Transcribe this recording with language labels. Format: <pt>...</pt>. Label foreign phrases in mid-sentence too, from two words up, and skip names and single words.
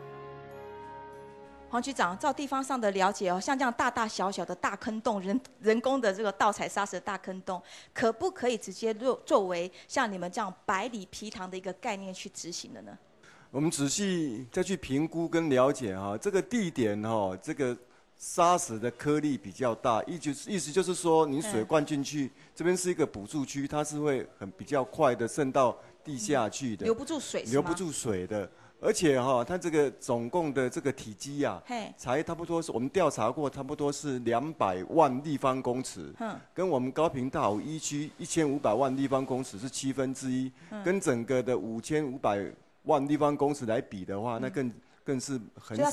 <zh>黃局長，照地方上的了解像這樣大大小小的大坑洞，人工的這個盜採砂石的大坑洞，可不可以直接作為像你們這樣百里皮塘的一個概念去執行的呢？我們仔細再去評估跟了解哈，這個地點哈，這個砂石的顆粒比較大，意思就是說，你水灌進去，這邊是一個補助區，它是會比較快的滲到地下去的，留不住水，留不住水的。而且哈，它這個總共的這個體積啊，才差不多是我們調查過，差不多是200萬立方公尺，跟我們高屏大湖一區1500萬立方公尺是1/7，跟整個的5500萬立方公尺來比的話，那更是很少，</zh>